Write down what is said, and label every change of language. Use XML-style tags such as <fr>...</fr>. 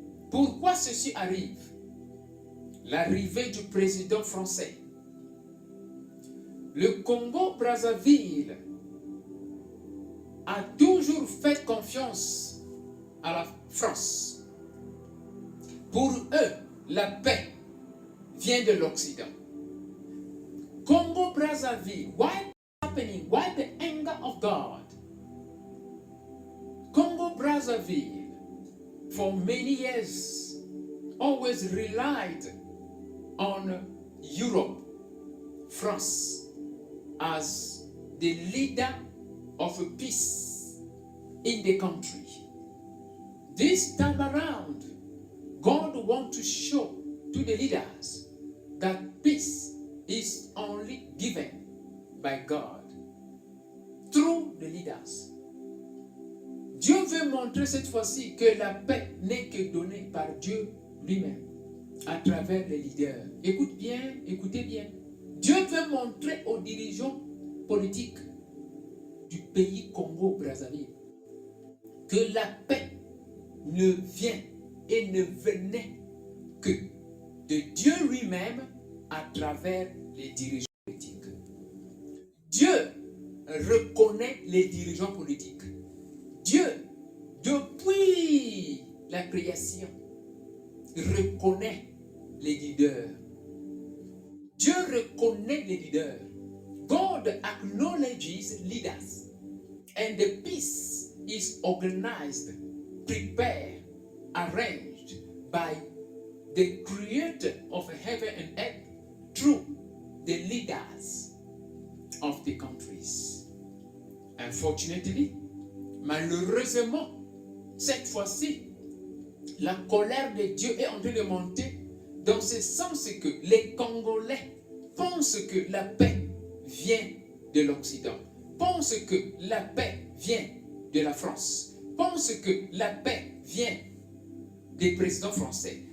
<fr>Pourquoi ceci arrive? L'arrivée du président français. Le Congo-Brazzaville a toujours fait confiance à la France. Pour eux, la paix vient de l'Occident.</fr> <en>Congo-Brazzaville, why happening? Why the anger of God? Congo-Brazzaville, for many years, always relied on Europe, France, as the leader of peace in the country. This time around, God wants to show to the leaders that peace is only given by God through the leaders.</en> <fr>Dieu veut montrer cette fois-ci que la paix n'est que donnée par Dieu lui-même à travers les leaders. Écoutez bien. Dieu veut montrer aux dirigeants politiques du pays Congo-Brazzaville que la paix ne vient et ne venait que de Dieu lui-même à travers les dirigeants politiques. Dieu reconnaît les dirigeants politiques. Dieu, depuis la création, reconnaît les leaders. Dieu reconnaît les leaders.</fr> <en>God acknowledges leaders. And the peace is organized, prepared, arranged by the creator of heaven and earth through the leaders of the countries. Unfortunately,</en> <fr>malheureusement, cette fois-ci, la colère de Dieu est en train de monter dans ce sens que les Congolais pensent que la paix vient de l'Occident, pensent que la paix vient de la France, pensent que la paix vient des présidents français.</fr>